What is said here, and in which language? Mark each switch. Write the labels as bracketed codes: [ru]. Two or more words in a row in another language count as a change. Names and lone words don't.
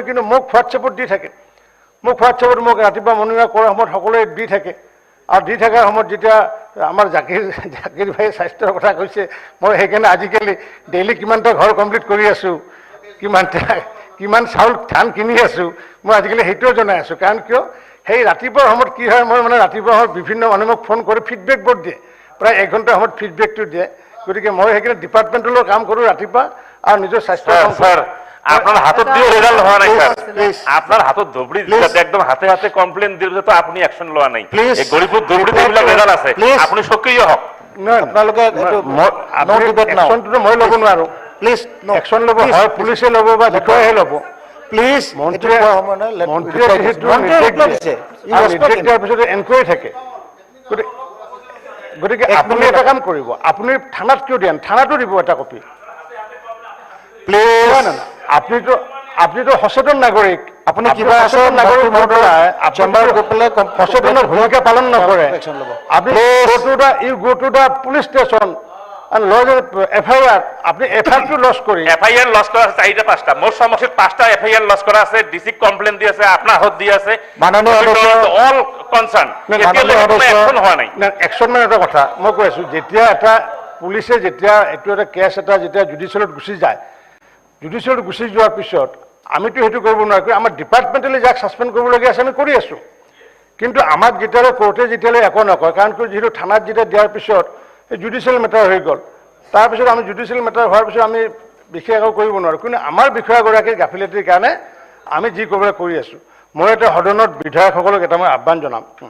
[as] কিন্তু মোক হোৱাটছএপত দি থাকে মোক ৰাতিপুৱা [en] morning walk [as] কৰাৰ সময়ত সকলোৱে দি থাকে আৰু দি থকাৰ সময়ত যেতিয়া আমাৰ জাকিৰ ভাইয়ে স্বাস্থ্যৰ কথা কৈছে মই সেইকাৰণে আজিকালি ডেইলি কিমানটা ঘৰ কমপ্লিট কৰি আছোঁ কিমান চাউল ধান কিনি আছোঁ মই আজিকালি সেইটোও জনাই আছোঁ কাৰণ কিয় সেই ৰাতিপুৱাৰ সময়ত কি হয় মই মানে ৰাতিপুৱা সময়ত বিভিন্ন মানুহে মোক ফোন কৰি ফিডবেক বোৰ্ড দিয়ে প্ৰায় 1 ঘণ্টাৰ সময়ত ফিডবেকটো দিয়ে গতিকে মই সেইকাৰণে ডিপাৰ্টমেণ্টেলৰ কাম কৰোঁ ৰাতিপুৱা আৰু নিজৰ স্বাস্থ্য [rkt] আপনার হাতত দিয়ে রেজাল্ট হওয়া নাই স্যার আপনার হাতত ধবড়ি দিতে একদম হাতে হাতে কমপ্লেন দিলে তো আপনি অ্যাকশন লওয়া নাই এই গরিবপুর ধবড়ি দিলে রেজাল্ট আছে আপনি সক্রিয় হক [as] আপোনালোকে একশনটো মই ল'ব নোৱাৰো প্লিজ একশন ল'ব হয় পুলিচে ল'ব বা বিষয়াহে ল'ব প্লিজ মন্ত্ৰীয়ে দিয়াৰ পিছতে এনকুৱাৰী থাকে গতিকে আপুনি এটা কাম কৰিব আপুনি থানাত কিয় দিয়ে থানাতো দিব এটা কপি প্লিজ আপনিতো সচেতন নাগৰিক আপুনি কিবা সচেতন নাগৰিক সচেতনৰ ভূমিকা পালন নকৰে আপুনি [en] you go to the police station and lodge FIR [rkt] আপনি FIR লস করি FIR লস করা আছে 4-5টা মোর সমস্যার 5টা FIR লস করা আছে ডিসি কমপ্লেইন দি আছে আপনার হাত দি আছে মাননীয় [en] all concern [rkt] অ্যাকশন হয় নাই [as] না অ্যাকশন মানে এটা কথা মই কৈ আছো যেতিয়া এটা পুলিশে যেতিয়া এটো এটা কেস এটা যেতিয়া জুডিশিয়ালত গুছি যায় জুডিশিয়ালত গুছি যোৱাৰ পিছত আমিতো হেতু কৰিব নোৱাৰো আমাৰ ডিপাৰ্টমেণ্টেলি যাক সাসপেন্ড কৰিব লগা আছে আমি কৰি আছো কিন্তু আমাক যেতিয়ালৈ কোৰ্টে যেতিয়ালৈ একো নকয় কাৰণ যেহেতু থানাত যেতিয়া দিয়াৰ পিছত [en] judicial matter [as] হৈ গ'ল তাৰপিছত আমি [en] judicial matter [as] হোৱাৰ পিছত আমি বিশেষ একো কৰিব নোৱাৰো কিন্তু আমাৰ বিষয়াগৰাকীৰ গাফিলতিৰ কাৰণে আমি যি কৰিবলৈ কৰি আছো মই এটা সদনত বিধায়কসকলক এটা মই আহ্বান জনাম